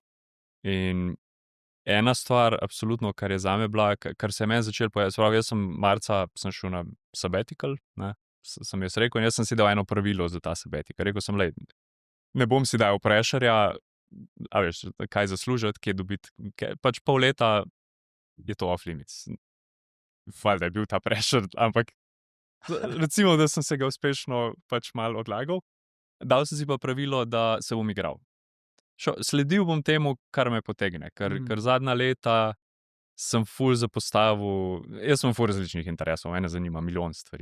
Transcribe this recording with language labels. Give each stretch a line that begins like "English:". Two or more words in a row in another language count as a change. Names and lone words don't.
Slovenian: In ena stvar, absolutno, kar je zame bila, kar se je meni začelo pojavljati, jaz sem marca šel na sabbatical, ne, sem jaz rekel, in jaz sem si dal eno pravilo za ta sabbatical. Rekel sem, ne bom si dal pressurja, a veš, kaj zaslužiti, kje dobiti, pač pol leta je to
English: off limits.
Slovenian: Valjda je bil ta pressure, ampak recimo, da sem se ga uspešno pač malo odlagal. Dal sem si pa pravilo, da se bom igral. Sledil bom temu, kar me potegne, ker zadnja leta sem ful zapostavil, jaz sem ful različnih interesov, mene zanima milijon stvari.